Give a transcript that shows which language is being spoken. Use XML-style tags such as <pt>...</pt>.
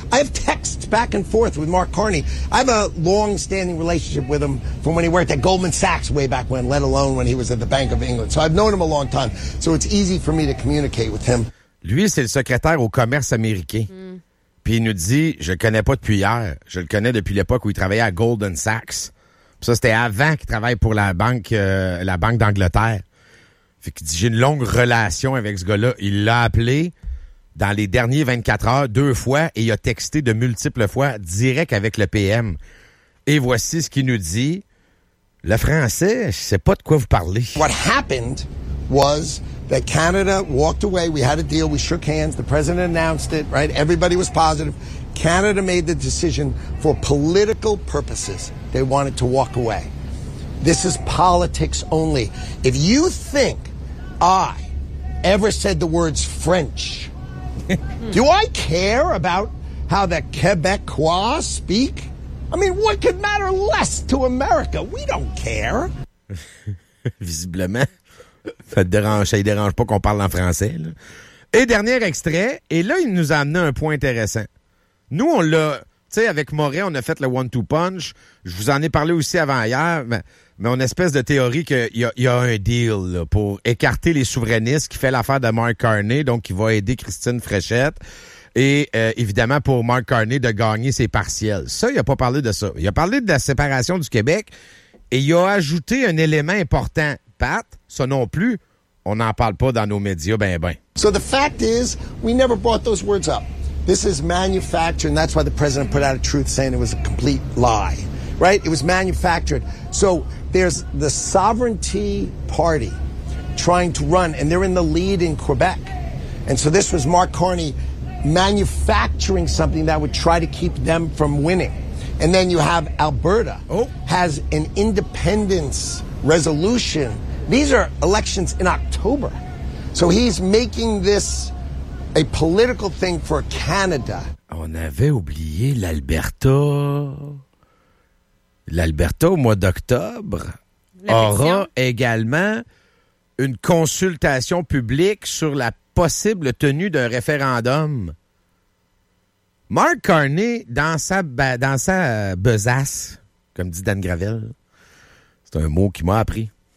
<en>I have texts back and forth with Mark Carney. I have a long-standing relationship with him from when he worked at Goldman Sachs way back when, let alone when he was at the Bank of England. So I've known him a long time. So it's easy for me to communicate with him.</en> <fr>Lui, c'est le secrétaire au commerce américain. Puis il nous dit, je le connais pas depuis hier. Je le connais depuis l'époque où il travaillait à Goldman Sachs. Puis ça, c'était avant qu'il travaille pour la banque d'Angleterre. Fait qu'il dit, j'ai une longue relation avec ce gars-là. Il l'a appelé dans les derniers 24 heures, deux fois, et il a texté de multiples fois, direct avec le PM. Et voici ce qu'il nous dit. Le français, je sais pas de quoi vous parlez.</fr> <en>What happened was that Canada walked away. We had a deal. We shook hands. The president announced it, right? Everybody was positive. Canada made the decision for political purposes. They wanted to walk away. This is politics only. If you think I ever said the words French, do I care about how the Quebecois speak? I mean, what could matter less to America? We don't care.</en> <fr>Visiblement. Ça ne dérange pas qu'on parle en français. Là. Et dernier extrait, et là, il nous a amené un point intéressant. Nous, on l'a... Tu sais, avec Morin, on a fait le one-two punch. Je vous en ai parlé aussi avant hier, mais on a une espèce de théorie qu'il y a un deal là, pour écarter les souverainistes qui fait l'affaire de Mark Carney, donc qui va aider Christine Fréchette. Et évidemment, pour Mark Carney de gagner ses partiels. Ça, il n'a pas parlé de ça. Il a parlé de la séparation du Québec et il a ajouté un élément important. Pat, ça non plus, on n'en parle pas dans nos médias ben.</fr> <en>So the fact is, we never brought those words up. This is manufactured, and that's why the president put out a truth saying it was a complete lie, right? It was manufactured. So there's the sovereignty party trying to run, and they're in the lead in Quebec. And so this was Mark Carney manufacturing something that would try to keep them from winning. And then you have Alberta has an independence resolution. These are elections in October. So he's making this a political thing for Canada.</en> <fr>On avait oublié l'Alberta. L'Alberta, au mois d'octobre, aura également une consultation publique sur la possible tenue d'un référendum. Mark Carney, dans sa besace, comme dit Dan Gravel, c'est un mot qui m'a appris.</fr>